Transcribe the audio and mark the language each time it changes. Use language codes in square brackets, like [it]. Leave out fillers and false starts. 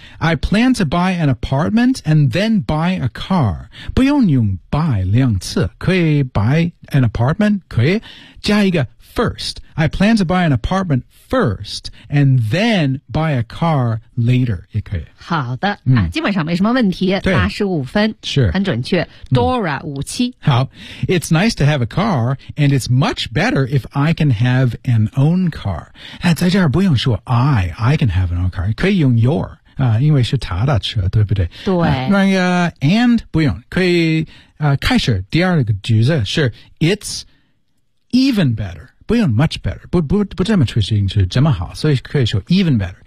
[en] I plan to buy an apartment and then buy a car. [zh] 不用用 buy 两次可以 [en] buy an apartment, [zh] 可以。加一个 [en] first. I plan to buy an apartment first and then buy a car later, [zh] 也可以。好的、嗯啊、基本上没什么问题85分是很准确。Dora57、嗯。好。 [en] It's nice to have a car and it's much better if I can have an own car.、 [zh] 啊、在这儿不用说 [en] I can have an own car. [zh] 可以用 your. 因为是他的车对不对对、 and 不用可以、开始第二个句子是 [en] It's even better [zh] 不用 [en] much better [zh] 不这么出行是这么好所以可以说 [en] even better、